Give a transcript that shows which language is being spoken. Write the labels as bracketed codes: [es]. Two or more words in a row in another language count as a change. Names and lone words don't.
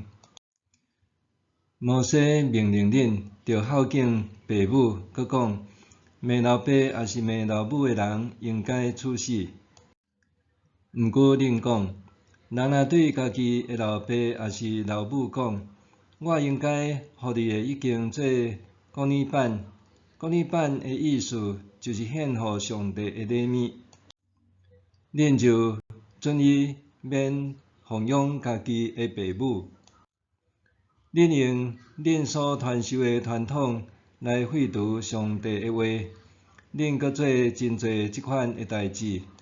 [nan] 摩西命令恁着孝敬父母，阁讲骂老爸也是骂老母的人应该处死。毋过恁讲，人若对家己的老爸也是老母讲，我应该互你的已经做公理板。公理板的意思就是献互上帝的礼物。恁就准伊免奉养家己的父母。恁用恁所传授的传统来废除上帝的话，恁阁做真侪即款的代志。